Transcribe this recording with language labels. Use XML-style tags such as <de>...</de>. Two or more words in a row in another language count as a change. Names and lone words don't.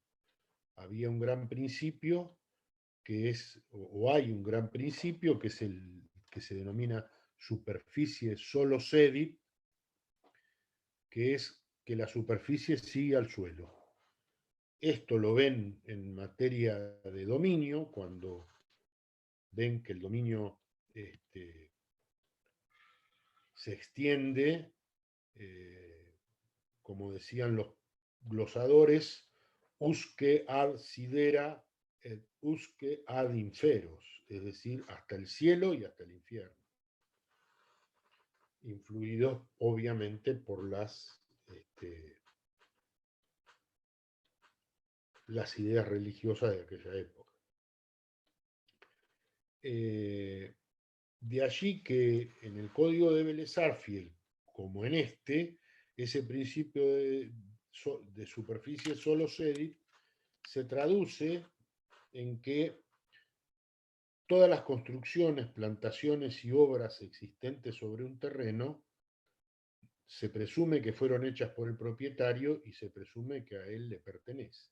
<es>Había un gran principio que es, o hay un gran principio que es el que se denomina</es> <la>superficie solo cedit,</la> <es>que es que la superficie sigue al suelo. Esto lo ven en materia de dominio, cuando ven que el dominio se extiende, como decían los glosadores,</es> <la>usque ad sidera et usque ad inferos,</la> <es>es decir, hasta el cielo y hasta el infierno, influidos obviamente por las ideas religiosas de aquella época. De allí que en el código de Vélez-Sarsfield, como en ese principio de</es> <la>superficie solo cedit</la> <es>se traduce en que todas las construcciones, plantaciones y obras existentes sobre un terreno se presume que fueron hechas por el propietario y se presume que a él le pertenece.</es>